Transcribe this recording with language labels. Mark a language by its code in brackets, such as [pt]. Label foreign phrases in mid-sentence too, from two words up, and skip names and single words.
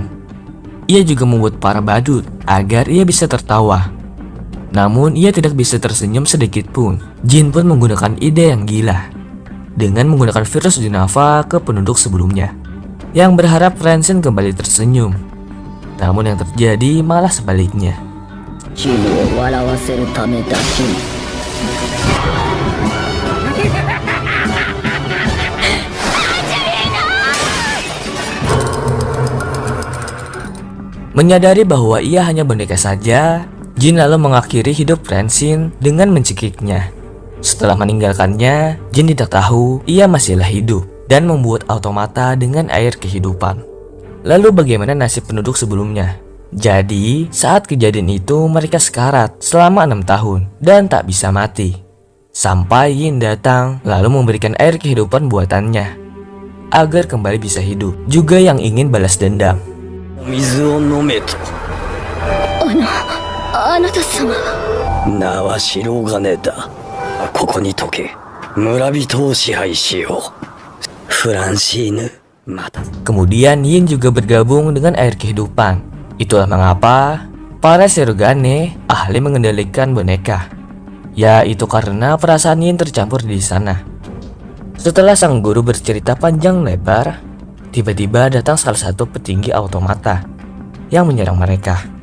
[id] Ia juga membuat para badut agar ia bisa tertawa. Namun ia tidak bisa tersenyum sedikit pun. Jin pun menggunakan ide yang gila dengan menggunakan virus Jenava ke penduduk sebelumnya yang berharap Francine kembali tersenyum. Namun yang terjadi malah sebaliknya. [ja] チームを笑わせるためだけに [id] Menyadari bahwa ia hanya boneka saja, Jin lalu mengakhiri hidup Francine dengan mencekiknya. Setelah meninggalkannya, Jin tidak tahu ia masihlah hidup dan membuat automata dengan air kehidupan. Lalu bagaimana nasib penduduk sebelumnya? Jadi, saat kejadian itu mereka sekarat selama 6 tahun dan tak bisa mati. Sampai Yin datang lalu memberikan air kehidupan buatannya agar kembali bisa hidup. Juga yang ingin balas dendam. [ja] 水を飲めと。あなた様名は白金だ。ここに解け。村人を支配しよう。フランシーヌ、また。 [id] Kemudian Yin juga bergabung dengan air kehidupan. Itulah mengapa para Shirogane ahli mengendalikan boneka, yaitu karena perasaan Yin tercampur di sana. Setelah sang guru bercerita panjang lebar, tiba-tiba datang salah satu petinggi automata yang menyerang mereka.